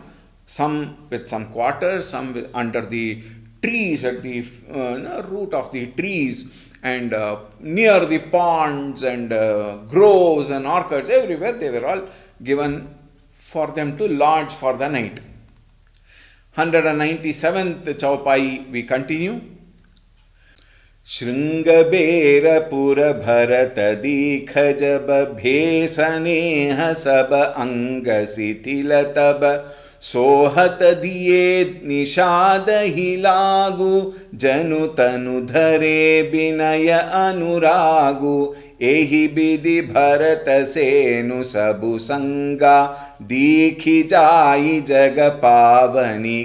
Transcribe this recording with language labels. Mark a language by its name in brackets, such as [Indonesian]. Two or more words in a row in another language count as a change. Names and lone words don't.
[English] Some with some quarters, some under the trees at the root of the trees, and near the ponds and groves and orchards. Everywhere they were all given for them to lodge for the night. 197th Chaupai we continue. [Awadhi] श्रृंगबेरपुर भरत दीख जब भेसनेह सब अंग शिथिल तब सोहत दिए निषाद ही लागू जनु तनु धरे विनय अनुरागु एहि विधि भरत सेनु सबु संगा दीखि जाई जग पावनी